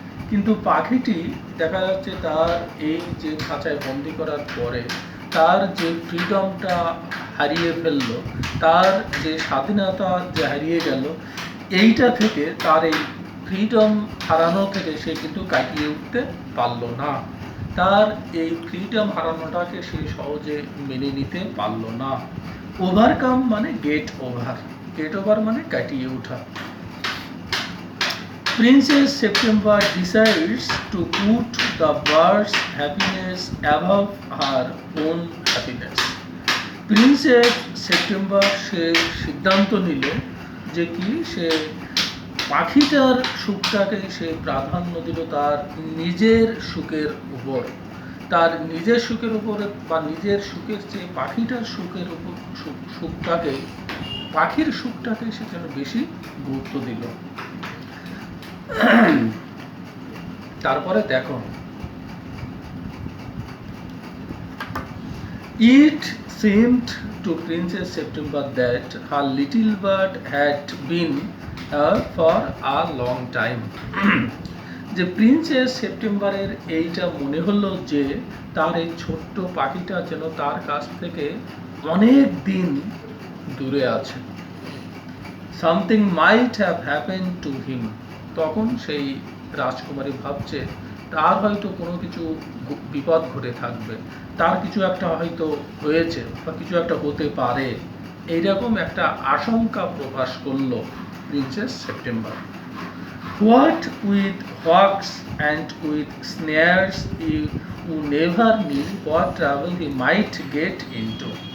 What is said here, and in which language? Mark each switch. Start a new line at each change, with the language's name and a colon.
Bangla: কিন্তু পাখিটি দেখা যাচ্ছে তার এই যে খাঁচায় বন্দি করার পরে তার যে ফ্রিডমটা হারিয়ে ফেললো, তার যে স্বাধীনতা যে হারিয়ে গেল, এইটা থেকে তার এই ফ্রিডম হারানো থেকে সে কিন্তু কাটিয়ে উঠতে পারলো না। তার এই ফ্রিডম হারানোটাকে সে সহজে মেনে নিতে পারলো না। ওভারকাম মানে গেট ওভার, গেট ওভার মানে কাটিয়ে ওঠা।
English: Princess September decides to put the bird's happiness above her own happiness.
Bangla: Princess September সে সিদ্ধান্ত নিল যে কি, সে পাখিটার সুখটাকে সে প্রাধান্য দিল তার নিজের সুখের উপর। তার নিজের সুখের উপরে বা নিজের সুখের চেয়ে পাখিটার সুখের উপর সুখটাকে, পাখির সুখটাকে সে যেন বেশি গুরুত্ব দিল। তারপরে দেখো,
English: it seemed to Princess September that her little bird had been her for a long time.
Bangla: যে প্রিন্সেস সেপ্টেম্বরের এইটা মনে হলো যে তার এই ছোট্ট পাখিটা যেন তার কাছ থেকে অনেক দিন দূরে আছে।
English: Something might have happened to him.
Bangla: তখন সেই রাজকুমারী ভাবছে তার হয়তো কোনো কিছু বিপদ ঘটে থাকবে, তার কিছু একটা হয়তো হয়েছে বা কিছু একটা হতে পারে, এইরকম একটা আশঙ্কা প্রকাশ করলো princess September.
English: What with hawks and with snares you never knew what travel he might get into.